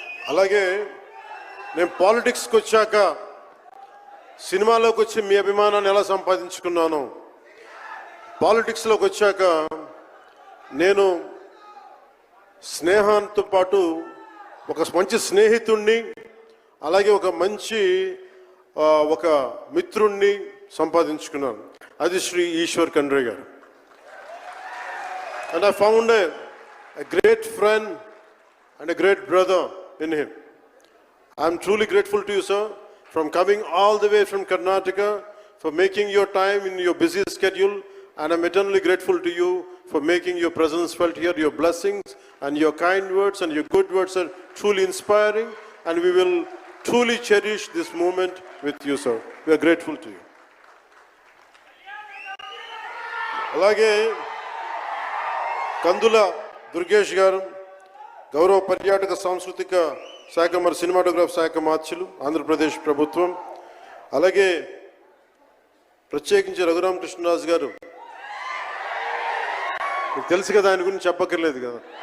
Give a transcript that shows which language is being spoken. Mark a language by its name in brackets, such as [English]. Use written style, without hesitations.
[Telugu] అలాగే నేను పాలిటిక్స్కి వచ్చాక, సినిమాలోకి వచ్చి మీ అభిమానాన్ని ఎలా సంపాదించుకున్నాను, పాలిటిక్స్లోకి వచ్చాక నేను స్నేహంతో పాటు ఒక మంచి స్నేహితుణ్ణి, అలాగే ఒక మంచి ఒక మిత్రుణ్ణి సంపాదించుకున్నాను. అది శ్రీ ఈశ్వర్ ఖండ్రే గారు. [English] And I found a great friend and a great brother in him. I am truly grateful to you, sir, from coming all the way from Karnataka, for making your time in your busy schedule, and I am eternally grateful to you for making your presence felt here. Your blessings and your kind words and your good words are truly inspiring, and we will truly cherish this moment with you, sir. We are grateful to you. [Telugu] అలాగే కందుల దుర్గేష్ గారు, గౌరవ పర్యాటక సాంస్కృతిక శాఖ మరి cinematograph శాఖ మార్చులు, ఆంధ్రప్రదేశ్ ప్రభుత్వం. అలాగే ప్రత్యేకించి రఘురామకృష్ణరాజు గారు, మీకు తెలుసు కదా, ఆయన గురించి చెప్పక్కర్లేదు కదా.